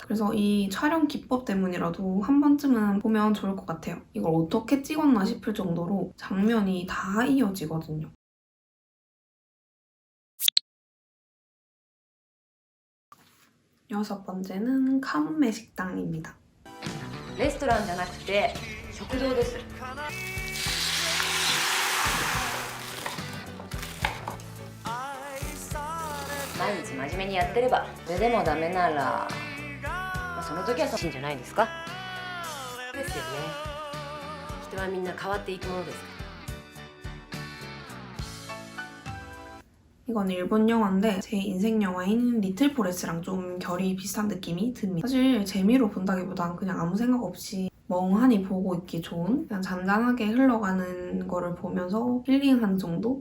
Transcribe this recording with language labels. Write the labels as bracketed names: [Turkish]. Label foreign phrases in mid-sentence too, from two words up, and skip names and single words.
[Korean] 그래서 이 촬영 기법 때문이라도 한 번쯤은 보면 좋을 것 같아요. 이걸 어떻게 찍었나 싶을 정도로 장면이 다 이어지거든요. 여섯 번째는 카문메 식당입니다. [Japanese] レストランじゃなくて食堂です。毎日真面目にやってればそれでもダメなら、その時はそういいんじゃないですか。ですよね。人はみんな変わっていくものですから。 [Korean] 이건 일본 영화인데 제 인생 영화인 리틀 포레스랑 좀 결이 비슷한 느낌이 듭니다. 사실 재미로 본다기보단 그냥 아무 생각 없이 멍하니 보고 있기 좋은 그냥 잔잔하게 흘러가는 거를 보면서 힐링하는 정도?